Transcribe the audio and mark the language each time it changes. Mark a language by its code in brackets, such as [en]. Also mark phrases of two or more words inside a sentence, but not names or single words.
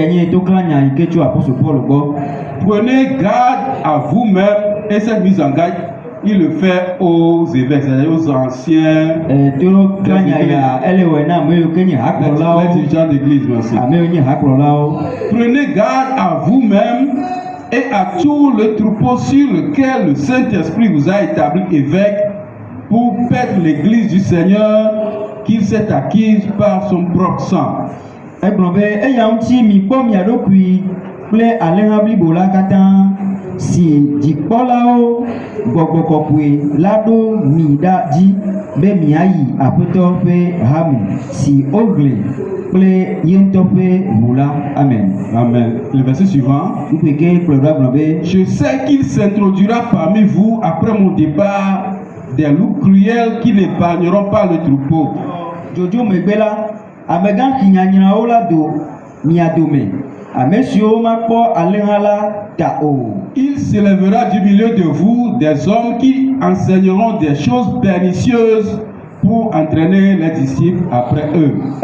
[fr] Prenez garde à vous-même, et cette mise en garde, il le fait aux évêques, c'est-à-dire aux anciens dirigeants d'église. Prenez garde à vous-même et à tout le troupeau sur lequel le Saint-Esprit vous a établi évêque pour paître l'église du Seigneur qu'il s'est acquise par son propre sang. [ee] Si dikpɔlawo gbɔgbɔkɔkɔe la ɖo mi ɖa dzi be miayi aƒetɔ ƒe hame si wohlẽ kple ye ŋutɔ ƒe ʋu la. [fr] Amen. Amen. Le verset suivant. Je sais qu'il s'introduira parmi vous après mon départ des loups cruels qui n'épargneront pas le troupeau. [ee] Jojo megbe la amegã xinyanyrawo la do mia dome. [fr] Il s'élèvera du milieu de vous des hommes qui enseigneront des choses pernicieuses pour entraîner les disciples après eux.